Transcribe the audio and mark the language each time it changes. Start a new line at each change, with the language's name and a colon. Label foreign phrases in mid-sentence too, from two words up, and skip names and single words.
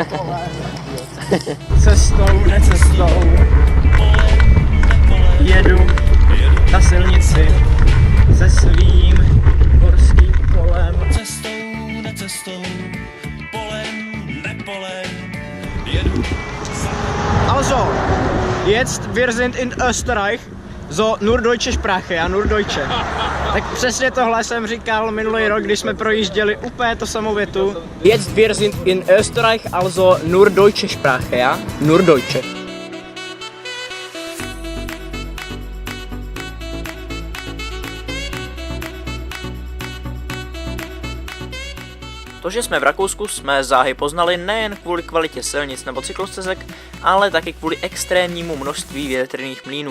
Czech: Cestou, necestou. Jedu na silnici se svým horským kolem. Necestou, polem, nepolem, jedu.
German: Also, jetzt wir sind in Österreich, so nur deutsche Sprache, ja, nur deutsche.
Czech: Tak přesně tohle jsem říkal minulý rok, když jsme projížděli úplně to samou větu.
German: Jetzt wir sind in Österreich, also nur deutsche Sprache, ja, nur deutsche.
Czech: To, že jsme v Rakousku, jsme záhy poznali nejen kvůli kvalitě silnic nebo cyklostezek, ale taky kvůli extrémnímu množství větrných mlýnů.